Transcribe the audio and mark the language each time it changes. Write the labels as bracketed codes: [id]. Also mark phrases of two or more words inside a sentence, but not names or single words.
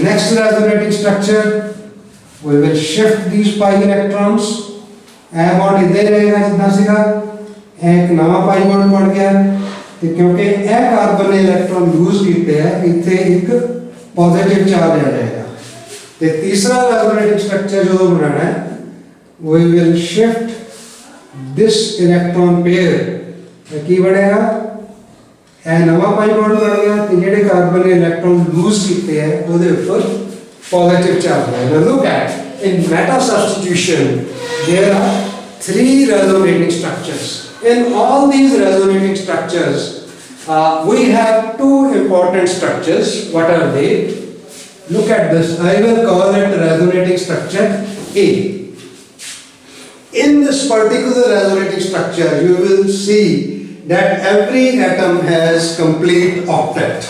[en] next resonating structure, we will shift these pi electrons, [pa] ਇਹ ਬੌਂਡ ਇੱਦਾਂ ਹੀ ਰਹੇਗਾ ਜਿੱਦਾਂ ਸੀਗਾ, ਇੱਕ ਨਵਾਂ ਪਾਈ ਬੌਂਡ ਬਣ ਗਿਆ ਤੇ ਕਿਉਂਕਿ ਇਹ ਕਾਰਬਨ ਨੇ [en] electron lose [pa] ਕੀਤੇ ਹੈ, ਇੱਥੇ ਇੱਕ [en] positive charge [pa] ਆ ਜਾਏਗਾ। ਤੇ ਤੀਸਰਾ [en] resonating structure [pa] ਜਦੋਂ ਬਣਾਉਣਾ ਹੈ, [en] we will shift this electron pair, [pa] ਕੀ ਬਣੇਗਾ, ਇਹ ਨਵਾਂ [en] pi bond [pa] ਬਣ ਗਿਆ ਤੇ ਜਿਹੜੇ ਕਾਰਬਨ ਨੇ [en] electron lose [pa] ਕੀਤੇ ਹੈ ਉਹਦੇ ਉੱਪਰ [en] positive charge [pa] ਆਏਗਾ। [en] Look at in meta substitution there are 3 resonating structures. In all these resonating structures, we have 2 important structures. What are they? Look at this. I will call it resonating structure A. In this particular resonating structure, you will see that every atom has complete octet.